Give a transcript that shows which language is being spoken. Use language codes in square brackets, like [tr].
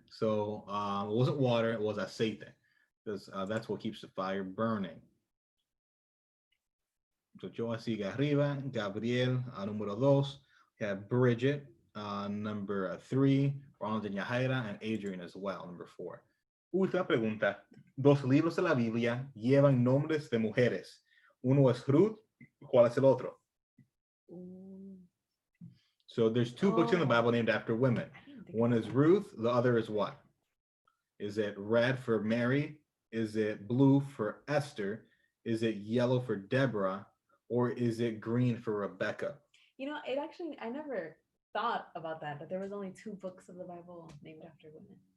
[en] So it wasn't water, it was aceite. Because that's what keeps the fire burning. So [es] Joa sigue arriba. [en] Gabriel, número 2. We have Bridget, number 3. Ronald and Yahaira, and Adrian as well, number 4. [es] Última pregunta. 2 libros de la Biblia llevan nombres de mujeres. Uno es Ruth. ¿Cuál es el otro? Ooh. [en] So there's two books in the Bible named after women. One is Ruth, the other is what? Is it red for Mary? Is it blue for Esther? Is it yellow for Deborah? Or is it green for Rebecca? You know, it actually, I never thought about that there was only two books of the Bible named after women.